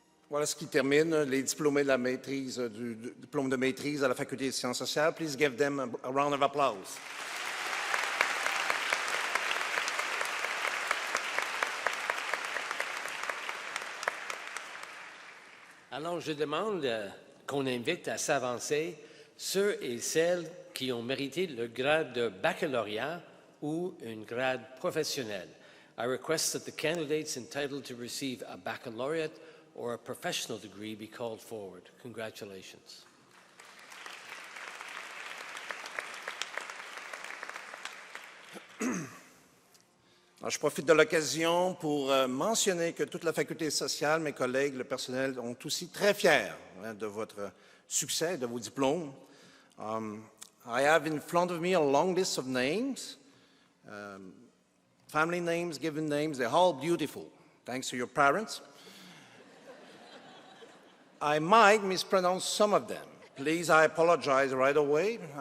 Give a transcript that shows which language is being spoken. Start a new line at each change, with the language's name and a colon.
French: Voilà ce qui termine les diplômés de la maîtrise, du diplôme de maîtrise à la Faculté des sciences sociales.
English: Please give them a round of applause.
French: Alors, je demande qu'on invite à s'avancer ceux et celles qui ont mérité le grade de baccalauréat ou un grade professionnel.
English: I request that the candidates entitled to receive a baccalaureate or a professional degree be called forward. Congratulations.
French: Alors, je profite de l'occasion pour mentionner que toute la faculté sociale, mes collègues, le personnel, sont aussi très fiers de votre succès, de vos diplômes.
English: I have in front of me a long list of names, family names, given names, they're all beautiful, thanks to your parents. I might mispronounce some of them. Please, I apologize right away.